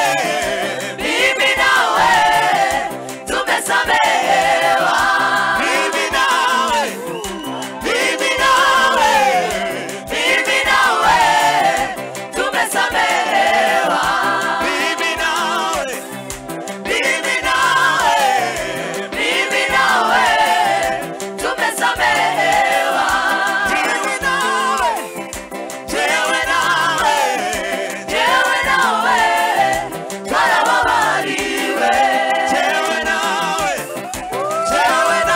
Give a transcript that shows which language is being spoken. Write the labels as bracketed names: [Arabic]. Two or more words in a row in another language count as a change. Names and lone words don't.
[Swahili] mimi nawe tumesamehewa mimi nawe mimi nawe mimi nawe tumesamehewa mimi nawe mimi nawe mimi nawe tumesamehewa [Rundi] jewe nawe jewe nawe twarababariwe jewe nawe jewe